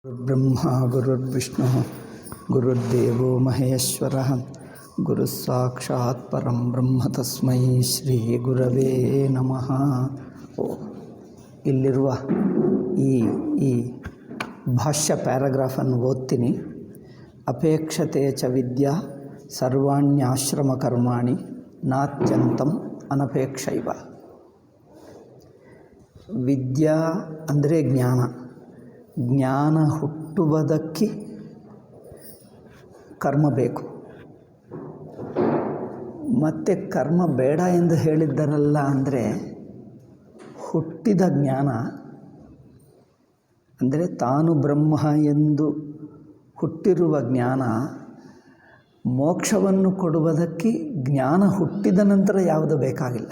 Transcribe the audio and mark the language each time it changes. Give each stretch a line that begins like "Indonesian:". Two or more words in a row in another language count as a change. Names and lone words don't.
Sanskrit: ಗುರುರ್ಬ್ರಹ್ಮ ಗುರುರ್ವಿಷ್ಣು ಗುರುರ್ದೇವೋ ಮಹೇಶ್ವರಃ ಗುರುಸ್ಸಾಕ್ಷಾತ್ ಪರಂ ಬ್ರಹ್ಮ ತಸ್ಮೈ ಶ್ರೀ ಗುರವೇ ನಮಃ.
Kannada: ಇಲ್ಲಿರುವ ಈ ಭಾಷ್ಯ ಪ್ಯಾರಾಗ್ರಾಫನ್ನು ಓದ್ತೀನಿ.
Sanskrit: ಅಪೇಕ್ಷತೆ ಚ ವಿದ್ಯಾ ಸರ್ವಾಣ್ಯಾಶ್ರಮ ಕರ್ಮಾಣಿ ನಾತ್ಯಂತಂ ಅನಪೇಕ್ಷೈವ.
Kannada: ವಿದ್ಯಾ ಅಂದರೆ ಜ್ಞಾನ. ಜ್ಞಾನ ಹುಟ್ಟುವುದಕ್ಕೆ ಕರ್ಮ ಬೇಕು, ಮತ್ತು ಕರ್ಮ ಬೇಡ ಎಂದು ಹೇಳಿದ್ದರಲ್ಲ. ಅಂದರೆ ಹುಟ್ಟಿದ ಜ್ಞಾನ ಅಂದರೆ ತಾನು ಬ್ರಹ್ಮ ಎಂದು ಹುಟ್ಟಿರುವ ಜ್ಞಾನ ಮೋಕ್ಷವನ್ನು ಕೊಡುವುದಕ್ಕೆ ಜ್ಞಾನ ಹುಟ್ಟಿದ ನಂತರ ಯಾವುದು ಬೇಕಾಗಿಲ್ಲ.